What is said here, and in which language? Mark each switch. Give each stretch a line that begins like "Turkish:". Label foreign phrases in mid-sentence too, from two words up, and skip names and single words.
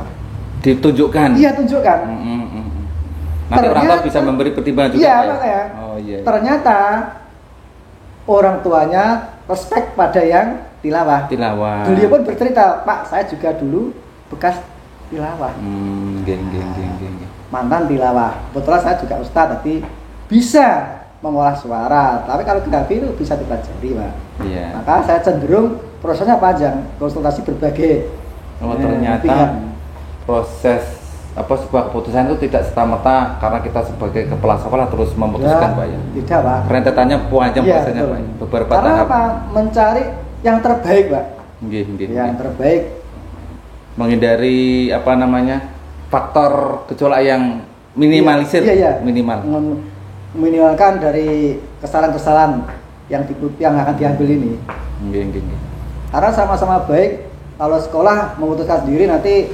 Indonesian: Ditunjukkan. Iya, tunjukkan. Nanti orang tua Ternyata- bisa memberi pertimbangan juga, Iya, Pak, ya? makanya. Oh, iya. Ternyata orang tuanya respect pada yang tilawah. Tilawah. Beliau pun bercerita, Pak, saya juga dulu bekas tilawah,
Javanese: Nggih, nggih, nggih, nggih, nggih.
Indonesian: mantan tilawah. Kebetulan saya juga ustadz, tapi bisa mengolah suara. Tapi kalau grafi itu bisa dipelajari, Pak. Iya. Maka saya cenderung prosesnya panjang, konsultasi berbagai Oh, ternyata pihak. proses sebuah keputusan itu tidak serta-merta karena kita sebagai kepala sekolah terus memutuskan, Pak, ya. Tidak, Pak. Rentetannya panjang Iya, prosesnya, betul. Pak. Beberapa Karena tahap. apa? Mencari yang terbaik, Pak.
Javanese: Nggih, nggih,
Indonesian: Yang nggih. terbaik. Menghindari faktor gejolak yang minimalisir, Iya, iya. minimal. Minimalkan dari kesalahan-kesalahan yang akan diambil ini.
Javanese: Nggih, nggih, nggih.
Indonesian: Karena sama-sama baik. Kalau sekolah memutuskan sendiri nanti